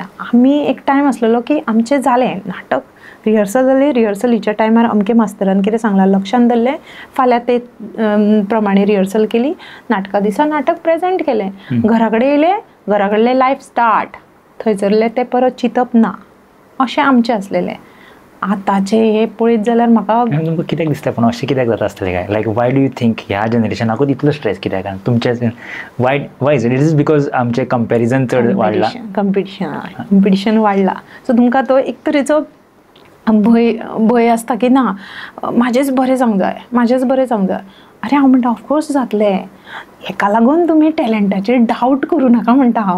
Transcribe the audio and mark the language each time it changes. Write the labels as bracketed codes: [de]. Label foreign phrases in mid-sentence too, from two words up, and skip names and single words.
[kok] आमी एक टायम आसलेलो की आमचें जालें नाटक, रिहर्सल जाली, रिहर्सलीच्या टायमार अमके मास्तरान कितें सांगलां लक्षान धरलें, फाल्यां ते प्रमाणे रिहर्सल केली, नाटका दिसा नाटक प्रेजेंट केलें, घरा कडेन येयलें, घरा कडलें लायफ स्टार्ट, थंयसरलें तें परत चिंतप ना, अशें आमचें आसलेलें. आतांचें हें पळयत जाल्यार म्हाका तुमकां कित्याक दिसता पूण अशें कित्याक जाता आसतलें काय, [en] like why do you think [kok] ह्या जनरेशनाकूच इतलो स्ट्रेस कित्याक, तुमच्या [en] why is it is because [kok] आमचें कंपेरिजन चड वाडलां, कॉम्पिटिशन वाडलां. सो तुमकां तो एक तरेचो भंय आसता की ना म्हाजेंच बरें जावंक जाय, म्हाजेंच बरें जावंक जाय. अरे हांव म्हणटा ऑफकोर्स जातलें. हेका लागून तुमी टॅलंटाचेर डावट करूं नाका म्हणटा हांव.